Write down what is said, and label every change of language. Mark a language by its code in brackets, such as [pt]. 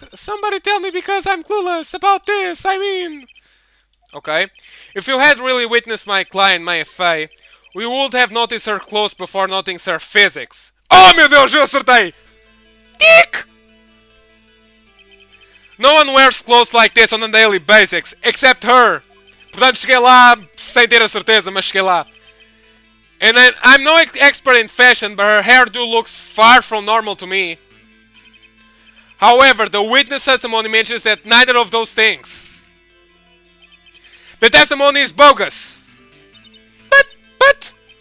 [en] Somebody tell me because I'm clueless about this, I mean... Okay. If you had really witnessed my client, Maya Fey, we would have noticed her clothes before noticing her physics. [pt] Oh meu Deus, eu acertei! Eek! [en] No one wears clothes like this on a daily basis, except her. [pt] Portanto, cheguei lá sem ter a certeza, mas cheguei lá. [en] And I'm no expert in fashion, but her hairdo looks far from normal to me. However, the witness testimony mentions that neither of those things. The testimony is bogus. But...